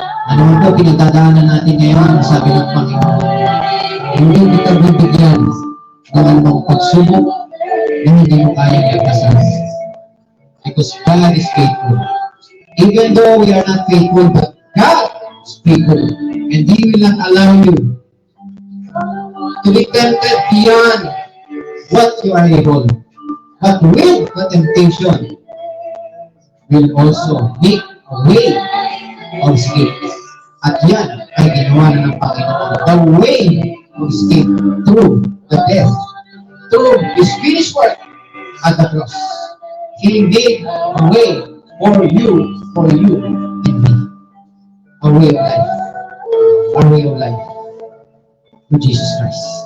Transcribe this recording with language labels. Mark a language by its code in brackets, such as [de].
[tl] Ano man po pinagdadaanan natin ngayon, sabi ng Panginoon, hindi kita bibigyan ng anumang pagsubok na hindi mo kayang lagpasan. [en] Because God is faithful. Even though we are not faithful, but God is faithful. And He will not allow you to be tempted beyond what you are able. But with the temptation, will also make a way of escape. [tl] At yan ay ginawa na ng Panginoon. [en] The way of escape through the death, through His finished work at the cross. He made a way for you and me. A way of life. A way of life. Through Jesus Christ.